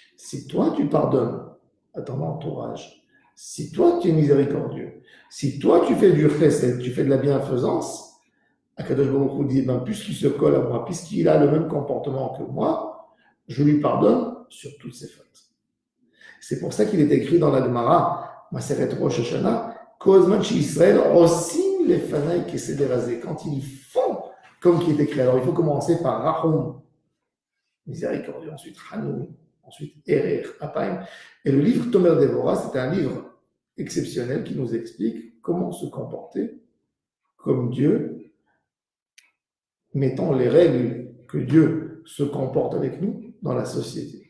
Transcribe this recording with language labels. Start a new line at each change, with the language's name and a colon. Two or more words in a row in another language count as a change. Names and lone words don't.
French: Si toi tu pardonnes à ton entourage, si toi tu es miséricordieux, si toi tu fais du chesed, tu fais de la bienfaisance,
Hebrew: הקדוש ברוך הוא
French: dit, puisqu'il se colle à moi, puisqu'il a le même comportement que moi, je lui pardonne sur toutes ses fautes. C'est pour ça qu'il est écrit dans la Gemara, Maseret Rosh Hashanah,
Hebrew: כל זמן שישראל עושים לפני כסדר הזה.
French: Quand ils font comme qui est écrit. Alors il faut commencer par Rahum, miséricordieux, ensuite Hanun, ensuite
Hebrew: ארך אפיים.
French: Et le livre Tomer Deborah, c'est un livre exceptionnel qui nous explique comment se comporter comme Dieu, mettant les règles que Dieu se comporte avec nous dans la société.